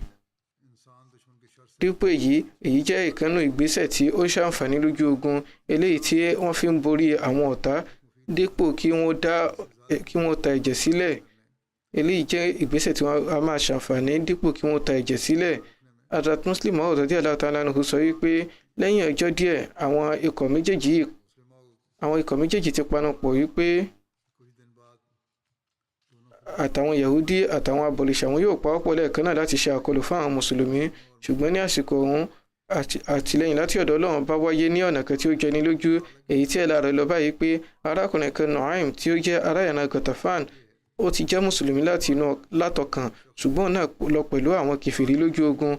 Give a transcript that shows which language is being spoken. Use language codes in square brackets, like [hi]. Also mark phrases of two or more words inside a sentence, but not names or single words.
[yo] Dípò èyí jẹ́ ìkànnù ìgbésẹ̀ tí ó ṣàǹfààní lójú ogun, eléyìí tí wọ́n fi ń borí àwọn ọ̀tá dípò kí wọ́n ta ẹ̀jẹ̀ sílẹ̀. Eléyìí jẹ́ ìgbésẹ̀ tí wọ́n á máa ṣàǹfààní dípò kí wọ́n ta ẹ̀jẹ̀ sílẹ̀. Hazrat Muslim Maud [ar] رضي الله تعالى عنه [yo] sọ wípé lẹ́yìn ọjọ́ díẹ̀ àwọn ikọ̀ méjèèjì ti panupọ̀ wípé àtàwọn Yahudi àtàwọn abọ̀rìṣà wọn yóò pawọ́pọ̀ lẹ́ẹ̀kan náà láti ṣe àkọlù fún àwọn mùsùlùmí. Ṣùgbọ́n ní àsìkò ọ̀hún, àtìlẹ́yìn láti ọ̀dọ̀ Ọlọ́run bá wáyé ní ọ̀nà kan tí ó jẹni lójú, èyí tí ẹ̀la rẹ̀ lọ báyìí pé arákùnrin kan Nu'aym tí ó jẹ́ ará ìran Ghatafan, ó ti jẹ́ mùsùlùmí látọkàn, ṣùgbọ́n náà lọ pẹ̀lú àwọn kèfèrí lójú ogun.